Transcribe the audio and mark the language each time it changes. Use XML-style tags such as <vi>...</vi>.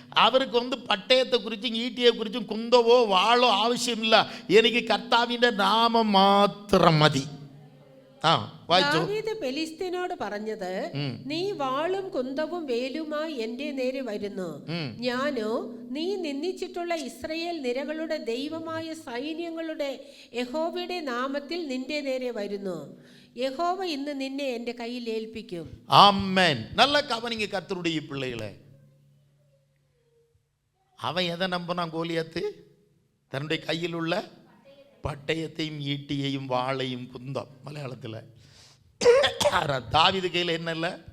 <ta>அவருக்கு வந்து பட்டயத்தை குறித்தும் ஈட்டியை குறித்தும் குந்தவோ வாழோ அவசியம் இல்லை, எனக்கு கர்த்தாவின் நாமம் மாத்திரம் மதி.</ta> <ml>ദാവീദ് ഫെലിസ്ത്യനോട് പറഞ്ഞത്, നീ വാളും കുന്തവും വേലുമായി എന്റെ നേരെ വരുന്നു, ഞാനോ നീ നിന്ദിച്ചിട്ടുള്ള ഇസ്രായേൽ നിരകളുടെ ദൈവമായ സൈന്യങ്ങളുടെ യഹോവയുടെ നാമത്തിൽ നിന്റെ നേരെ വരുന്നു. യഹോവ ഇന്ന് നിന്നെ എന്റെ കയ്യിൽ ഏൽപ്പിക്കും. ആമേൻ.</ml> <ta>நல்ல கவனிங்க கர்த்தருடைய பிள்ளைகளே. அவன் எதை நம்பினான் கோலியாத்து? தன்னுடைய கையில் உள்ள பட்டயத்தையும் ஈட்டியையும் வாளையும் குந்தம். மலையாளத்தில் தாவீது கையில் என்ன இல்லை?</ta>